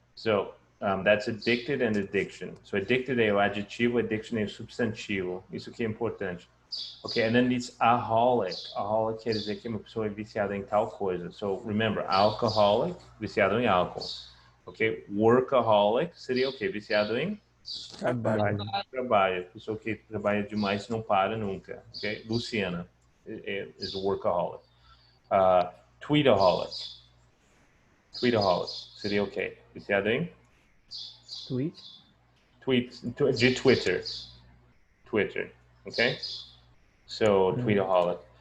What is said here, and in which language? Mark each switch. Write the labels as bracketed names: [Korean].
[English] So that's addicted and addiction. [Portuguese] So addicted é o adjetivo, addiction é o substantivo. Isso que é importante. [English] Okay, and then it's aholic. [Portuguese] Aholic quer dizer que uma pessoa é viciada em tal coisa. [English] So remember, [Portuguese] alcoholic, viciado em álcool. Okay, workaholic seria o quê? Viciado em trabalho. Pessoa que trabalha demais não para nunca. [English] Okay, Luciana is a workaholic. [Portuguese] Tweetaholic. Tweetaholic seria o quê? Viciado em de Twitter. Twitter. [English] Okay, so tweetaholic.